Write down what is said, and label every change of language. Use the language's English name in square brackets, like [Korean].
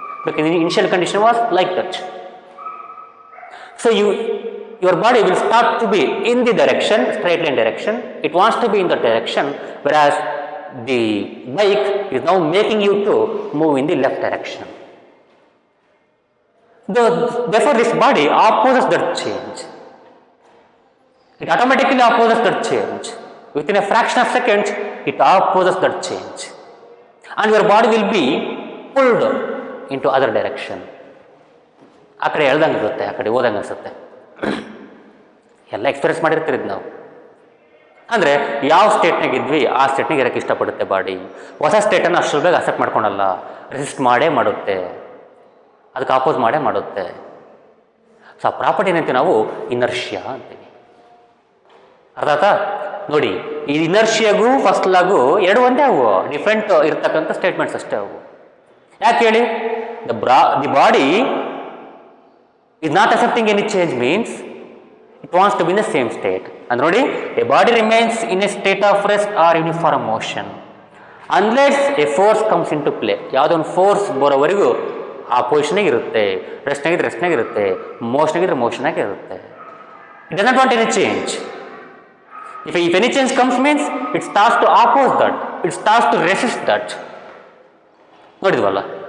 [English] But initial condition was like that. So your body will start to be in the direction, straight line direction. It wants to be in the direction, whereas the bike is now making you to move in the left direction. Therefore, this body opposes that change. It automatically opposes that change. Within a fraction of seconds, it opposes that change. And your body will be pulled into other direction. [Kannada] ಆ ಕಡೆ ಎಳ್ದಂಗೆ ಇರುತ್ತೆ, ಆ ಕಡೆ ಹೋದಂಗೆ ಅನಿಸುತ್ತೆ. ಎಲ್ಲ experience ಮಾಡಿರ್ತೀರಿ ನಾವು. ಅಂದರೆ ಯಾವ ಸ್ಟೇಟ್ನಾಗ ಇದ್ವಿ ಆ ಸ್ಟೇಟ್ನಾಗ ಇರೋಕ್ಕೆ ಇಷ್ಟಪಡುತ್ತೆ ಬಾಡಿ. ಹೊಸ ಸ್ಟೇಟನ್ನು ಅಷ್ಟು ಬೇಗ ಅಕ್ಸೆಪ್ಟ್ ಮಾಡ್ಕೊಳಲ್ಲ, ರೆಸಿಸ್ಟ್ ಮಾಡೇ ಮಾಡುತ್ತೆ, ಅದಕ್ಕೆ ಅಪೋಸ್ ಮಾಡೇ ಮಾಡುತ್ತೆ. ಸೊ ಆ ಪ್ರಾಪರ್ಟಿ ಏನಂತೀವಿ ನಾವು ಇನರ್ಷಿಯಾ ಅಂತೀವಿ. ಅರ್ಥ ಆಯ್ತಾ? ನೋಡಿ, ಈ ಇನರ್ಷಿಯಾಗೂ ಫಸ್ಟ್ ಲಾಗೂ ಎರಡು ಒಂದೇ, ಅವು ಡಿಫ್ರೆಂಟ್ ಇರ್ತಕ್ಕಂಥ ಸ್ಟೇಟ್ಮೆಂಟ್ಸ್ ಅಷ್ಟೇ ಅವು. ಯಾಕೆ ಹೇಳಿ? [English] The body is not accepting any change means it wants to be in the same state. And ನೋಡಿ, a body remains in a state of rest or uniform motion unless a force comes into play. [Kannada] ಯಾವುದೋ ಒಂದು force ಬರೋವರೆಗೂ ಆ ಪೊಸಿಷನಾಗ ಇರುತ್ತೆ, ರೆಸ್ಟ್ನಾಗ ಇರುತ್ತೆ, ಮೋಷನಾಗ ಇರುತ್ತೆ. [English] It does not want any change. If any change comes means it starts to oppose that, it starts to resist that. ನೋಡಿದ್ವಲ್ಲ?